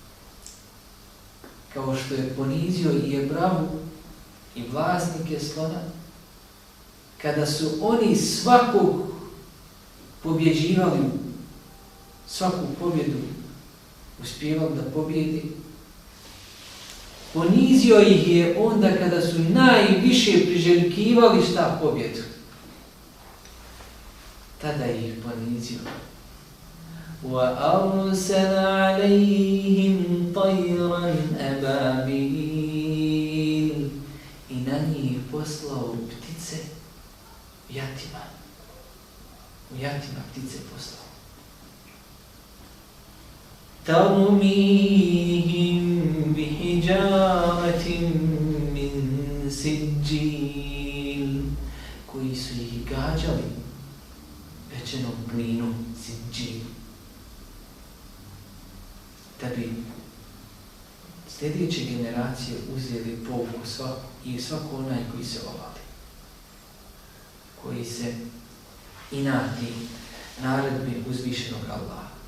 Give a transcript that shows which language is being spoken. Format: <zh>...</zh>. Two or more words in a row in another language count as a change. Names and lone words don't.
<bs>Kao što je ponizio i Ebrahu i vlasnike slona, kada su oni svakog pobjeđivali, svaku pobjedu uspijevali da pobjedi, ponizio ih je onda kada su najviše priželjkivali šta pobjedu. Tada ih ponizio.</bs> <ar>وَأَرْسَلَ عَلَيْهِمْ طَيْرًا أَبَابِيلَ</ar> <bs>I na njih poslao ptice u jatima. U jatima ptice poslao.</bs> <ar>تَرْمِيهِمْ بِحِجَارَةٍ مِّن سِجِّيلٍ</ar> <bs>koji su ih gađali pečenom glinom siđil. Da bi sljedeće generacije uzeli pouku i svako onaj koji se ovali, koji se inati naredbi uzvišenog Allaha.</bs>